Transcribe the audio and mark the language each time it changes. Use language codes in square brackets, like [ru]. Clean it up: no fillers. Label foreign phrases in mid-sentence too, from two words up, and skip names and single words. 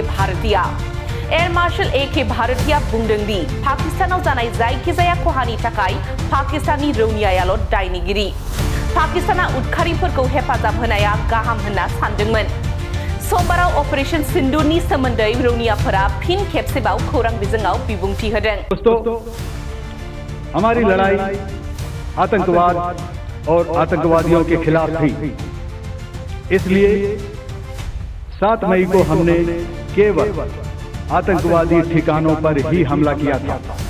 [brx] भारतीया एयार मार्शल ए.के. भारतीया बुंदों दि पाकिस्तानाव जानाय जायखिजाया खहानि थाखाय पाकिस्तानी रौनियायाल' दायनिगिरि पाकिस्ताना उदखारिफोरखौ हेफाजाब होनाया गाहाम होनना सानदोंमोन समबाराव ऑपरेशन सिंदूरनि सोमोन्दै रौनियाफोरा फिन खेबसेबाव खौरां बिजोङाव बिबुंथि होदों। [hi] दोस्तों, हमारी लड़ाई आतंकवाद और आतंकवादियों के खिलाफ थी, इसलिए 7 मई को हमने केवल आतंकवादी ठिकानों पर ही हमला किया था।